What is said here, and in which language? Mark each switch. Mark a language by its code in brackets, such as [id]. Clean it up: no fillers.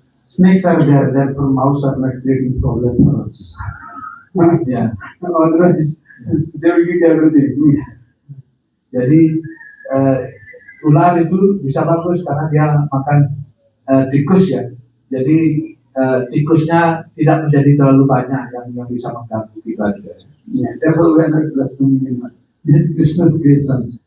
[en] Snakes are there, therefore mouse are not creating problem for us. Yeah, otherwise they will eat everything. [id] Jadi ular itu bisa bagus karena dia makan tikus ya. Jadi tikusnya tidak menjadi terlalu banyak yang bisa mengganggu kita juga. [en] Yeah, therefore we are not blaspheming anyone. This is Krishna's creation.